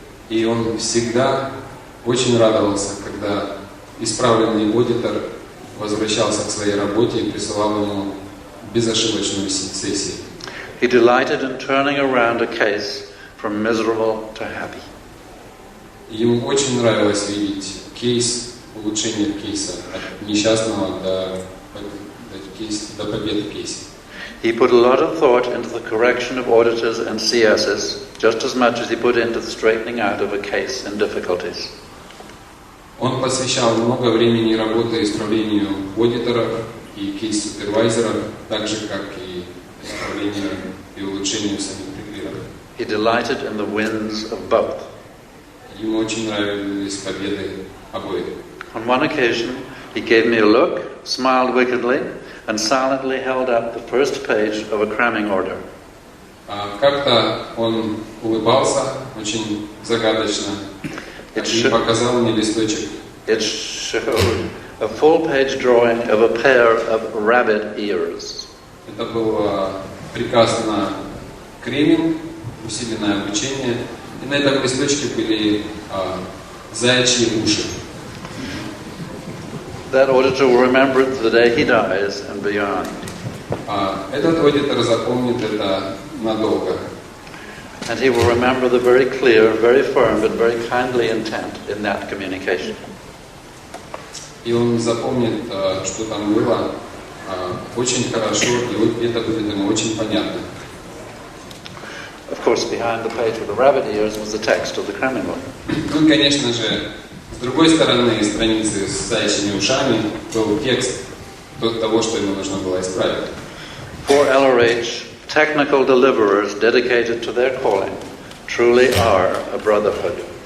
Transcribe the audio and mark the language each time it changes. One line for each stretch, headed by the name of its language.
Russian: И он всегда очень радовался, когда исправленный аудитор возвращался к своей работе и присылал ему безошибочную сессию.
English: He delighted in turning around a case from miserable to happy.
Russian: Ему очень нравилось видеть кейс, улучшение кейса от несчастного до победы в кейсе.
English: He put a lot of thought into the correction of auditors and CSs, just as much as he put into the straightening out of a case in difficulties.
Russian: Он посвящал много времени работе исправлению аудиторов и кейс-супервайзеров, так же, как и исправлению и улучшению самих приквиров.
English: He delighted in the wins of both.
Russian: Ему очень нравились победы обоих.
English: On one occasion, he gave me a look, smiled wickedly, and silently held up the first page of a cramming order.
Russian: Как-то он улыбался очень загадочно и показал мне листочек.
English: It showed a full-page drawing of a pair of rabbit ears.
Russian: Это был приказ на креминг, усиленное обучение, и на этом листочке были заячьи уши.
English: That auditor will remember it the day he dies and beyond.
Russian: Этот аудитор запомнит это надолго.
English: And he will remember the very clear, very firm, but very kindly intent in that communication.
Russian: И он запомнит, что там было очень хорошо, и это будет ему очень понятно.
English: Of course, behind the page with the rabbit ears was the text of the cramming order.
Russian: Ну, конечно же, с другой стороны страницы с заячьими ушами был текст того, что ему нужно было исправить.
English: For LRH, technical deliverers dedicated to their calling truly are a brotherhood.